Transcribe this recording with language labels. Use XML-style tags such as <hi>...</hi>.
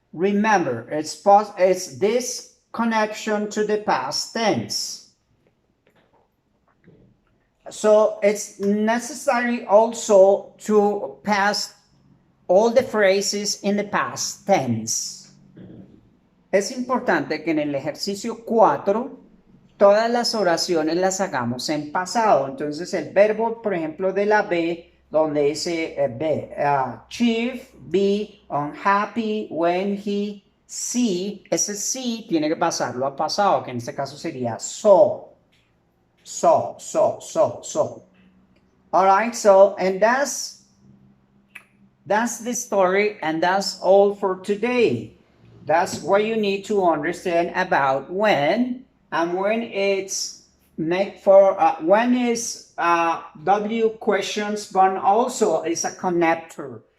<en>Remember, it's this connection to the past tense. So it's necessary also to pass all the phrases in the past tense.</en> <es>Es importante que en el ejercicio 4 todas las oraciones las hagamos en pasado. Entonces el verbo, por ejemplo, de la B, donde dice chief,</es> <en>be unhappy, when he, see,</en> <es>ese sí tiene que pasarlo a pasado, que en este caso sería so.</es> <en>All right, so, and that's the story, and that's all for today. That's what you need to understand about when, and when it's when is W questions, but also is a connector.</en>